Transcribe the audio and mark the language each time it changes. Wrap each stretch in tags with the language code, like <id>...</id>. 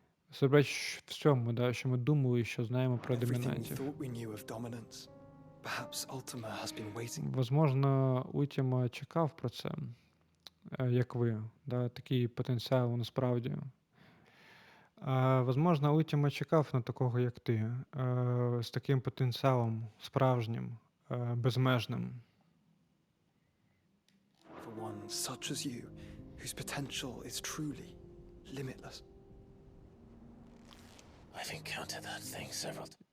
<uk>Суперечить всьому, да, що ми думали, що знаємо про</uk> <en>everything we</en> <uk>домінантів.</uk> <en>thought we knew of dominance. Perhaps Ultima has been waiting.</en> <uk>Возможно, Ультіма чекав про це, як ви, да, такий потенціал насправді. Возможно, Ультіма чекав на такого, як ти, з таким потенціалом справжнім, безмежним.</uk> <en>For one such as you, whose potential is truly limitless. I've encountered that thing several</en>